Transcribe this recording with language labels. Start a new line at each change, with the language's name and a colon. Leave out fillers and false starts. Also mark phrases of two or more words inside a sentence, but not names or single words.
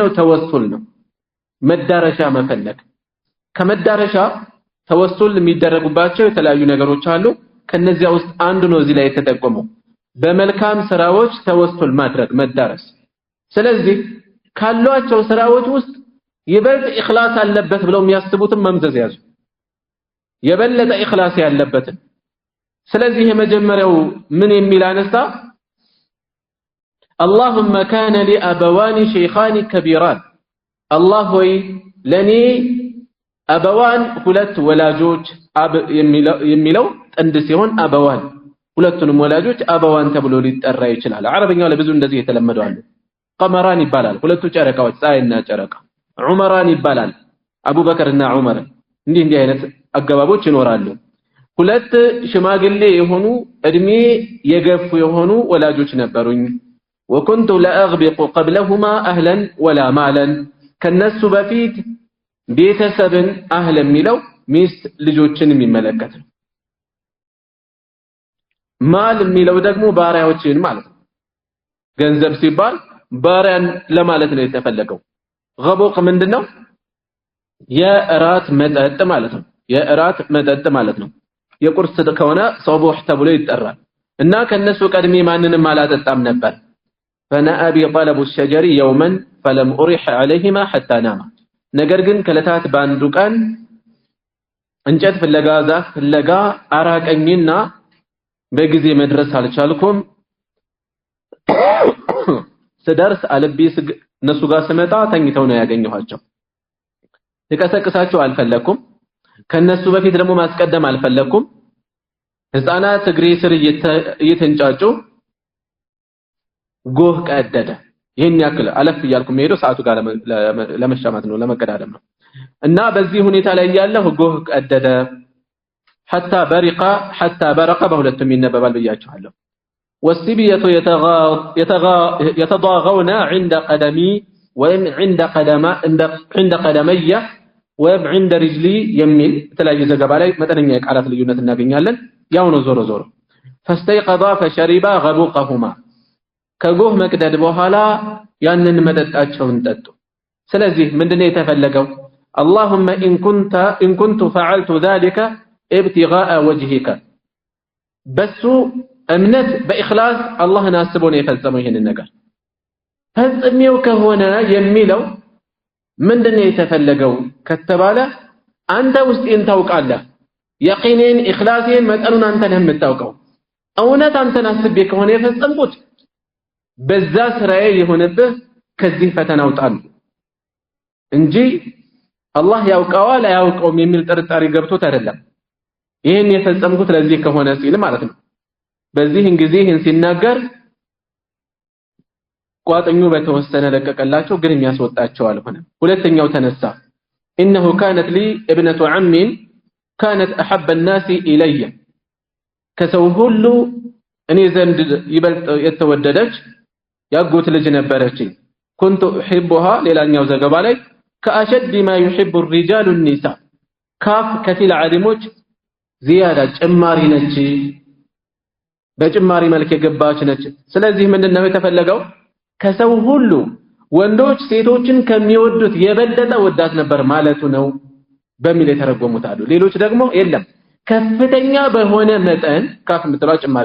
Amharic: ተወሱል ነው። መዳረሻ መፈለግ። ከመዳረሻ ተወሱል የሚደረጉባቸው የተለያዩ ነገሮች አሉ። ከነዚያ ውስጥ አንዱ ነው እዚህ ላይ የተጠቆመው በመልካም ስራዎች ተወሱል ማድረግ መዳረስ። ስለዚህ ካሏቸው ስራዎች ውስጥ ይበልጥ ኢኽላስ አለበት ብለው የሚያስቡትን መምዘዝ ያዙ። የበለጠ ኢኽላስ ያለበትን። ስለዚህ የመጀመሪያው ምን የሚል አነሳ?
Arabic: اللهم كان لي أبوان شيخان كبيران
Amharic: الله ሆይ ለኔ አበዋን ሁለት ወላጆች አብ የሚለው ጥንድ ሲሆን አበዋን ሁለቱንም ወላጆች አበዋን ተብሎ ሊጠራ ይችላል። አረበኛው ላይ ብዙ እንደዚህ የተለመደው አለ። ቀመራን ይባላል ሁለቱ ጨረቃዎች ፀሐይና ጨረቃ ዑመራን ይባላል አቡበከርና ዑመር እንዲህ አይነት አገባቦች ይኖራሉ ሁለት ሽማግሌ የሆኑ እድሜ የገፉ የሆኑ ወላጆች ነበሩኝ
Arabic: وكنت لا اغبق قبلهما اهلا ولا مالا
Amharic: ከነሱ በፊት ቤተሰብን አህል የሚለው ሚስት ልጆችን የሚመለከት ነው ማል የሚለው ደግሞ ባሪያዎችን ማለት ነው ገንዘብ ሲባል ባሪያን ለማለት ነው የተፈለገው غبوق ምንድነው የእራት መጠጥ ማለት ነው የእራት መጠጥ ማለት ነው የቁርስ ከሆነ ሶቦህ ተብሎ ይጠራል እና ከነሱ ቀድሜ ማንንም አላጠጣም ነበር
Arabic: فنأى بطلب الشجر يوما فلم أرح عليهما حتى نام
Amharic: ነገር ግን ከለታት ባንዱ ቀን እንጨት ፍለጋ ዛፍ ፍለጋ አራቀኝና በጊዜ መድረስ አልቻልኩም ስደርስ አልቢ እነሱ ጋር ስመጣ ተኝተው ነው ያገኘኋቸው ልቀሰቅሳቸው አልፈለኩም ከነሱ በፊት ደግሞ ማስቀደም አልፈለኩም ህፃናት እግሬ ስር እየተንጫጩ ጎህ ቀደደ ይሄን ያክል አለፍ ይያልኩ መሄዶ ሰዓቱ ጋር ለመሻማት ነው ለመቀዳደም ነው እና በዚህ ሁኔታ ላይ ያለው ጎህ ቀደደ
Arabic: حتى برق
Amharic: በሁለቱም ይነበባል ብያችኋለሁ والسبيه
Arabic: يتضاغون عند قدمي وين عند قدمي وين عند رجلي
Amharic: የሚል ተለያየ ዘገባ ላይ መጠነኛ የቃላት ልዩነት እናገኛለን ያው ነው ዞሮ ዞሮ
Arabic: فاستيقظا فشربا
Amharic: غبوقهما ከጎህ መቅደድ በኋላ ያንን መጠጣቸውን ጠጡ ስለዚህ ምንድነው የተፈለገው
Arabic: اللهم ان كنت فعلت ذلك ابتغاء وجهك
Amharic: በሱ እምነት በእخلاص አላህን አስቦ ነው የፈጸመው ይሄንን ነገር ፈጽሜው ከሆነ የሚለው ምንድነው የተፈለገው ከተባለ አንተ ውስጤን ታውቃለህ የቂኔን ኢኽላሴን መጠኑን አንተ ነህ የምታውቀው እውነት አንተን አስቤ ከሆነ የፈጸምኩት በዛ ስራዬ የሆነብህ ከዚህ ፈተና አውጣን እንጂ አላህ ያውቀዋል አያውቀውም የሚል ጥርጣሬ ገብቶት አይደለም ይሄን የፈጸምኩት ለዚህ ከሆነ ሲል ማለት ነው በዚህን ጊዜ ይሄን ሲናገር ቋጥኙ በተወሰነ ለቀቀላቸው ግን የሚያስወጣቸው አልሆነም ሁለተኛው ተነሳ
Arabic: انه كانت لي ابنه عم كانت احب الناس الي
Amharic: ከሰው ሁሉ እኔ ዘንድ ይበልጥ የተወደደች ያጎት ልጅ ነበረችኝ
Arabic: كنت احبها
Amharic: ሌላኛው ዘገባ ላይ
Arabic: كاشد ما يحب الرجال النساء
Amharic: ካፍ ከፊል ዓሊሞች زياده ጭማሪ ነች በጭማሪ መልክ የገባች ነች ስለዚህ ምንድነው የተፈለገው ከሰው ሁሉ ወንዶች ሴቶችን ከሚወዱት የበለጠ ወዳት ነበር ማለቱ ነው በሚል የተረጎሙት አሉ ሌሎች ደግሞ የለም ከፍተኛ በሆነ መጠን ካፍ ምትለው ጭማሪ